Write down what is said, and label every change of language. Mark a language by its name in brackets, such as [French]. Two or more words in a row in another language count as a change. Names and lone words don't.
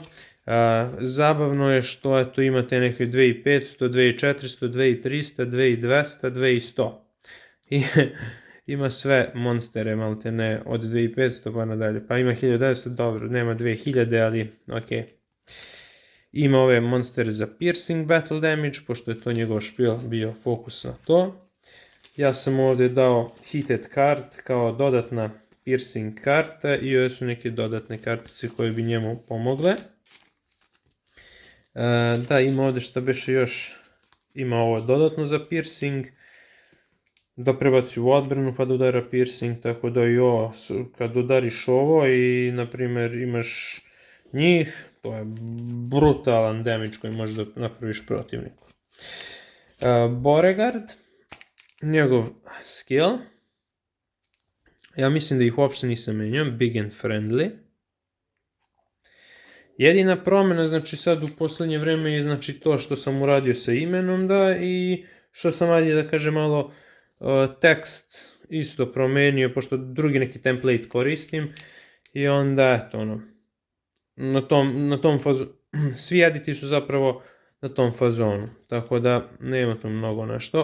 [Serbian] Zabavno je što tu imate neke 2500, 2400, 2300, 2200, 2100. I ima sve monstere, malte ne, od 2500 pa nadalje. Pa ima 1900, dobro, nema 2000, ali ok. Ima ove monstere za [English] piercing battle damage, [Serbian] pošto je to njegov špil bio fokus na to. Ja sam ovdje dao [English] heated card [Serbian] kao dodatna piercing karta i ove su neke dodatne kartice koje bi njemu pomogle. Da, ima ovdje što beše još, ima ovo dodatno za piercing, da prebaci u odbranu pa da udara piercing, tako da i ovo, kad udariš ovo i na primjer imaš njih, to je brutalan damage koji možeš da napraviš protivniku. Beauregard, njegov skill, ja mislim da ih uopšte nisam menjao, [English] big and friendly. [Serbian] Jedina promjena, znači sad u posljednje vrijeme je znači to što sam uradio sa imenom, da, i što sam ajde da kažem malo tekst isto promenio, pošto drugi neki template koristim i onda eto ono, na tom fazonu, svi editi su zapravo na tom fazonu, tako da nema tu mnogo nešto.